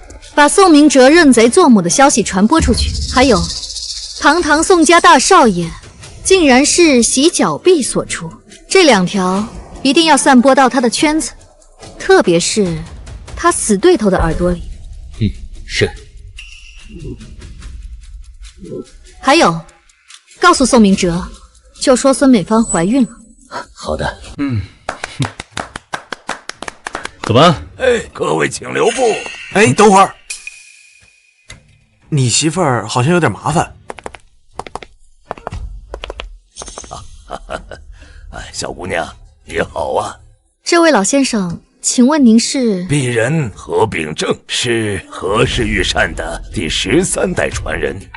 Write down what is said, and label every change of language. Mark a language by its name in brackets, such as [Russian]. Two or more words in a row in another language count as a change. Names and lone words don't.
[Chinese] 把宋明哲認賊作母的消息傳播出去。還有，堂堂宋家大少爺，竟然是洗腳婢所出，這2條一定要散播到他的圈子，特別是他死對頭的耳朵裡。是。還有，告訴宋明哲，就說孫美芳懷孕了。好的。走吧。各位請留步。等會兒，你媳婦兒好像有點麻煩。小姑娘，你好啊。這位老先生，請問您是？鄙人何秉正，是何氏御膳的第13代傳人。